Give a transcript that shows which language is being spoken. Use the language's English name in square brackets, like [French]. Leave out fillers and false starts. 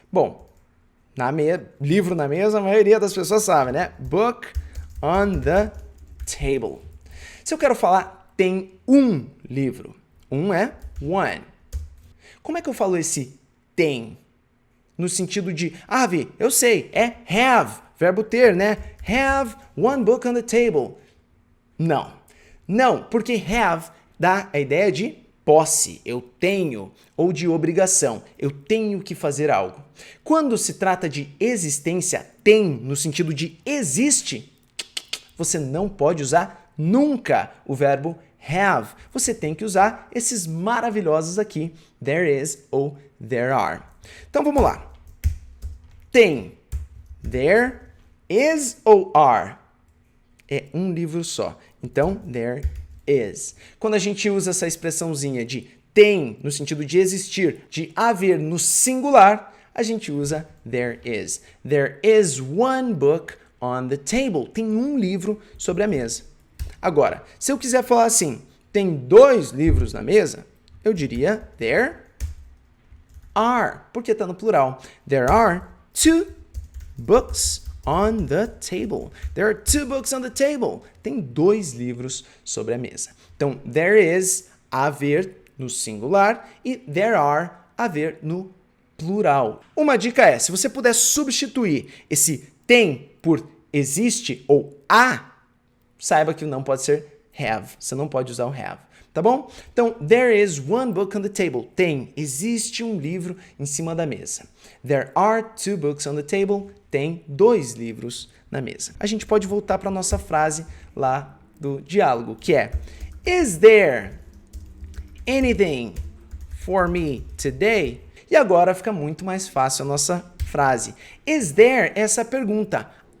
[Portuguese] Bom, livro na mesa, a maioria das pessoas sabe, né? [English] Book on the table. [Portuguese] Se eu quero falar, tem um livro. Um é one. Como é que eu falo esse tem? No sentido de, Vi, eu sei, é have, verbo ter, né? [English] Have one book on the table. [Portuguese] Não, porque have dá a ideia de posse, eu tenho, ou de obrigação, eu tenho que fazer algo. Quando se trata de existência, tem, no sentido de existe, você não pode usar nunca o verbo have. Você tem que usar esses maravilhosos aqui, [English] there is [Portuguese] ou [English] there are. [Portuguese] Então vamos lá. Tem, there is ou are? É um livro só. Então, there is. Quando a gente usa essa expressãozinha de tem, no sentido de existir, de haver no singular, a gente usa there is. [English] There is one book on the table. [Portuguese] Tem um livro sobre a mesa. Agora, se eu quiser falar assim, tem dois livros na mesa, eu diria [English] there are, [Portuguese] porque está no plural. [English] There are two books on the table. There are two books on the table. [Portuguese] Tem dois livros sobre a mesa. Então, [English] there is, [Portuguese] haver no singular, e [English] there are, [Portuguese] haver no plural. Uma dica é, se você puder substituir esse tem por existe ou há, saiba que não pode ser have. Você não pode usar o have. Tá bom? Então, [English] there is one book on the table. [Portuguese] Tem, existe um livro em cima da mesa. [English] There are two books on the table. [Portuguese] Tem dois livros na mesa. A gente pode voltar para a nossa frase lá do diálogo, que é [English] Is there anything for me today? [Portuguese] E agora fica muito mais fácil a nossa frase. [English] Is there [Portuguese] é essa pergunta.